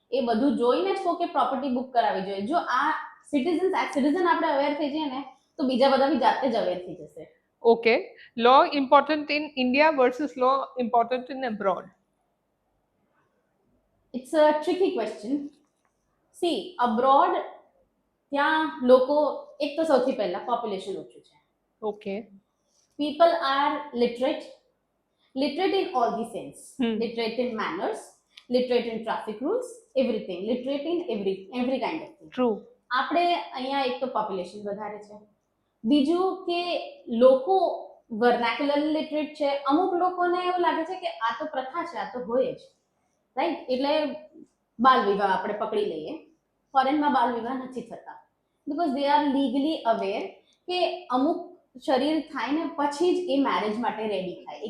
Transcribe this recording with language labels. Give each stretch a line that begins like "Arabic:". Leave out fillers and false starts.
Gujarati: એ બધું જોઈને જ કહો કે પ્રોપર્ટી બુક કરાવવી જોઈએ. જો આ સિટીઝન આપણે અવેર થઈ જઈએ ને તો બીજા બધા બી જાતે જ અવેર થઈ જશે.
English: Okay. Law important in India versus law important in abroad. It's a tricky question.
Gujarati: C abroad ત્યાં લોકો, એક તો સૌથી પહેલા પોપ્યુલેશન ઓછું છે.
English: Okay. People are literate in all the sense. Literate in manners, literate in traffic rules, everything. Literate in every kind of thing. True.
Gujarati: આપણે અહીંયા એક તો પોપ્યુલેશન વધારે છે, બીજું કે લોકો વર્નાક્યુલરલી લિટરેટ છે. અમુક લોકોને એવું લાગે છે કે આ તો પ્રથા છે, આ તો હોય જ, રાઈટ. એટલે બાલ વિવાહ આપણે પકડી લઈએ, ફોરેનમાં બાલ વિવાહ નથી થતા
English: because they are legally aware
Gujarati: કે અમુક શરીર થાય ને પછી જ એ મેરેજ માટે રેડી થાય.